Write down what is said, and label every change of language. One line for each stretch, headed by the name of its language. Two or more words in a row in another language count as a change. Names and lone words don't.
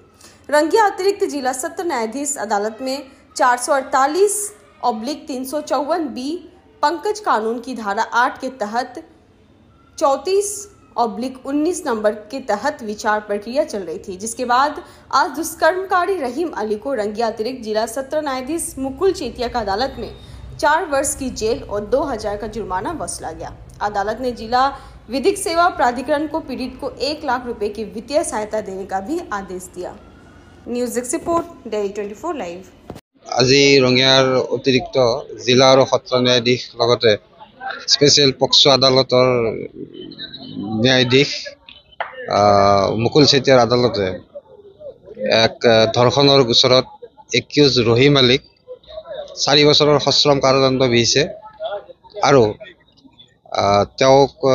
Hindi: रंगिया अतिरिक्त जिला सत्र न्यायाधीश अदालत में 448/354B पंकज कानून की धारा 8 के तहत 34/19 नंबर के तहत विचार प्रक्रिया चल रही थी, जिसके बाद आज दुष्कर्मकारी रहीम अली को रंगिया अतिरिक्त जिला सत्र न्यायाधीश मुकुल चेतिया का अदालत में 4 वर्ष की जेल और 2000 का जुर्माना वसूला गया। अदालत ने जिला विधिक सेवा प्राधिकरण को पीड़ित को 1 लाख रुपए की वित्तीय सहायता देने का भी आदेश दिया। न्यूज रिपोर्ट डेली 24 लाइव।
Assamese: আজি ৰঙিয়াৰ অতিৰিক্ত জিলা আৰু সত্ৰ ন্যায়াধীশ লগতে স্পেচিয়েল পক্সো আদালতৰ ন্যায়াধীশ মুকুল চেতিয়াৰ আদালতে এক ধৰ্ষণৰ গোচৰত একিউজ ৰহিম আলীক 4 বছৰৰ সশ্ৰম কাৰাদণ্ড বিহিছে আৰু তেওঁক